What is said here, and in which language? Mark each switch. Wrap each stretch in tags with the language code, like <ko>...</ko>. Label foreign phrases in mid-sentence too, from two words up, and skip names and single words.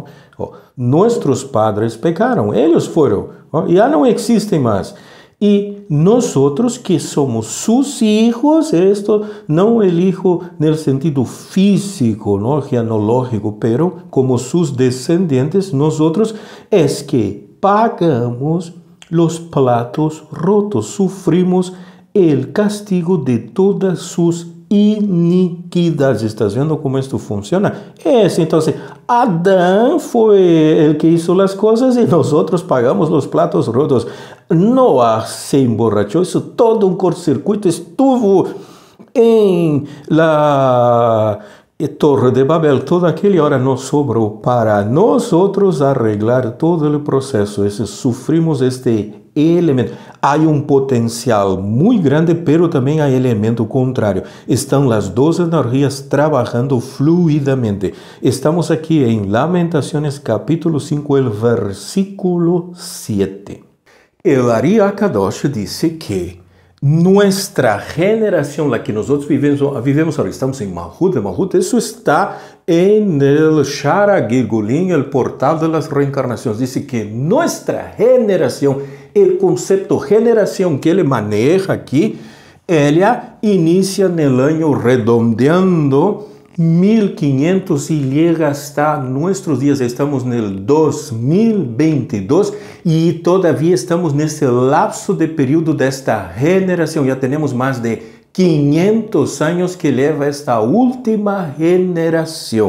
<pt>Nossos padres pecaram, eles foram, e já não existem mais. E nós que somos seus filhos, isto não o hijo no sentido físico, não, genealógico, pero como seus descendentes, nós é que pagamos os</pt> <es>platos rotos,</es> <pt>sofrimos o castigo de todas suas iniquidades. ¿Estás vendo como isto funciona? Então, Adão foi o que hizo as coisas e nós pagamos os</pt> <es>platos rotos.</es> <pt>Noah se emborrachou, isso todo um cortocircuito, estuvo em la Torre de Babel. Toda aquela hora nos sobrou para nós arreglar todo o processo. Sofrimos este elemento. Há um potencial muito grande, pero também há elemento contrário. Estão as duas energias trabalhando fluidamente. Estamos aqui em Lamentações,</pt> <es>capítulo 5, el versículo 7.</es> <pt>El Ari Akadosh disse que nossa geração, a que nós vivemos agora, estamos em Malhut, isso está em el Shara Gilgulim,</pt> <es>el portal</es> <pt>das reencarnações. Diz que nossa geração, o conceito geração que ele maneja aqui, ela inicia no ano</pt> <es>redondeando 1500 y llega hasta nuestros días. Estamos en el 2022 y todavía estamos en este lapso de periodo de esta generación. Ya tenemos más de 500 años que lleva esta última generación.</es>